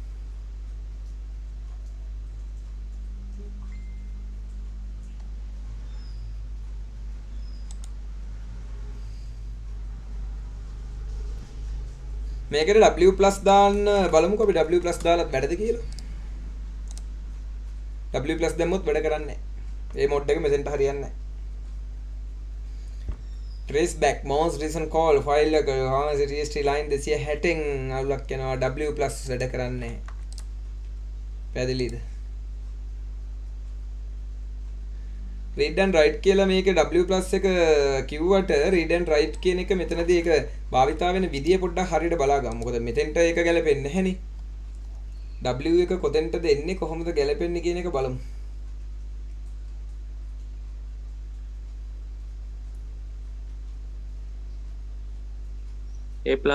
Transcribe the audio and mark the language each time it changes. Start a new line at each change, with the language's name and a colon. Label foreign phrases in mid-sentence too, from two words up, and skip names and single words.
Sinhala: මේකට W+ දාන්න බලමුකෝ අපි W+ දාලත් වැඩද කියලා W+ දැම්මොත් වැඩ කරන්නේ නැහැ. ඒ මොඩ් එක මෙතෙන්ට හරියන්නේ නැහැ.
English: trace back most recent call file
Sinhala: එක TST line 260න් අවුලක් යනවා W+ වැඩ කරන්නේ නැහැ. පැහැදිලිද?
English: read and write
Sinhala: කියලා මේකේ W+ එක කිව්වට
English: read and write
Sinhala: කියන එක මෙතනදී ඒක භාවිතා වෙන විදිය පොඩ්ඩක් හරියට බලා ගමු. මොකද මෙතෙන්ට ඒක ගැලපෙන්නේ නැහෙනේ. W එක කොතෙන්ටද එන්නේ කොහොමද ගැලපෙන්නේ කියන එක බලමු. A+